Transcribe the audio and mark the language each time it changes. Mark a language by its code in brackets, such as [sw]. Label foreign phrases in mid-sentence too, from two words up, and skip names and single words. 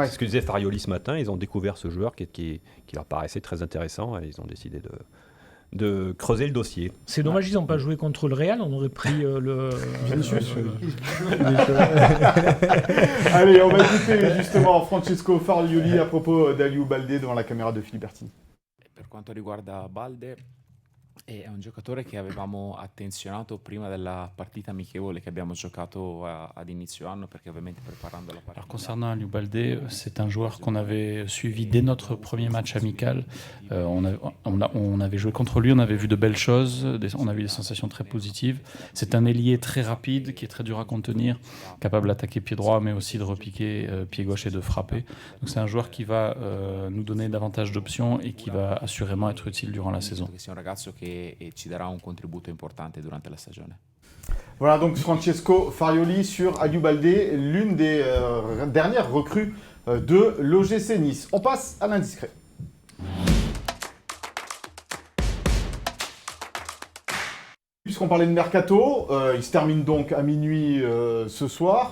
[fr] C'est ce que disait Farioli ce matin, ils ont découvert ce joueur qui leur paraissait très intéressant et ils ont décidé de creuser le dossier. C'est dommage, ils n'ont pas joué contre le Real, on aurait pris le. Allez, on va écouter justement Francesco Farioli à propos d'Aliou Baldé devant la caméra de Philippe Bertini. [it] Per quanto riguarda Balde, è un giocatore che avevamo attenzionato prima della partita amichevole che abbiamo giocato ad inizio anno, perché ovviamente preparando la partita. [fr] Alors concernant Aliou Baldé, c'est un joueur qu'on avait suivi dès notre premier match amical. On avait joué contre lui, on avait vu de belles choses, on a eu des sensations très positives. C'est un ailier très rapide, qui est très dur à contenir, capable d'attaquer pied droit, mais aussi de repiquer pied gauche et de frapper. Donc c'est un joueur qui va nous donner davantage d'options et qui va assurément être utile durant la saison. [it] Che sia un ragazzo che ci darà un contributo importante durante la stagione. [fr] Voilà donc Francesco Farioli sur Aliou Baldé, l'une des dernières recrues de l'OGC Nice. On passe à l'indiscret. Puisqu'on parlait de mercato, il se termine donc à minuit ce soir.